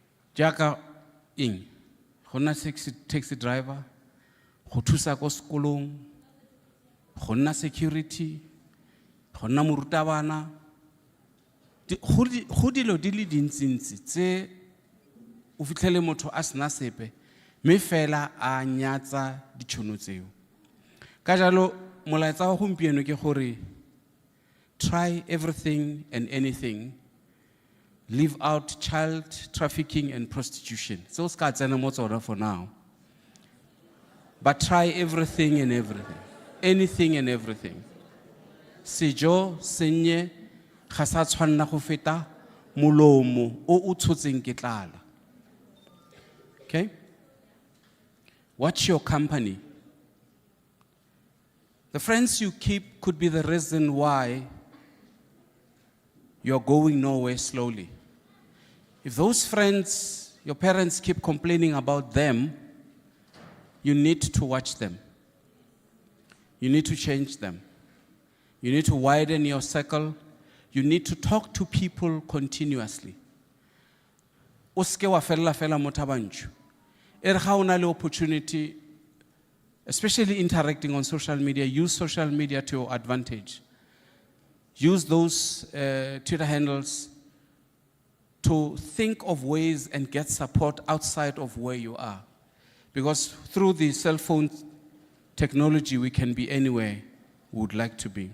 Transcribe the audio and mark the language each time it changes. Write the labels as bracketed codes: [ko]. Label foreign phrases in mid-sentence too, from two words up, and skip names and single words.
[tn] Jaka ing, hona [en] taxi driver, [tn] go thusa ko sekolong, go nna security, go nna morutabana. Go dilo di le dintsintsi tse o fitlhele motho a sena sepe mme fela a nyatsa ditšhono tseo. Ka jalo molaetsa wa gompieno ke gore [en] try everything and anything, leave out child trafficking and prostitution. [tn] So ska tsena mo tsona [en] for now. But try everything and everything, anything and everything. [tn] Sejo senye ga sa tshwanna go feta molomo o tshotseng ke tlala. [en] Okay? Watch your company. The friends you keep could be the reason why you're going nowhere slowly. If those friends, your parents keep complaining about them, you need to watch them. You need to change them. You need to widen your circle. You need to talk to people continuously. [tn] Uske wa fella motabanchu. Ga o na le [en] opportunity, especially interacting on social media, use social media to your advantage. Use those Twitter handles to think of ways and get support outside of where you are. Because through the cell phone technology, we can be anywhere we would like to be.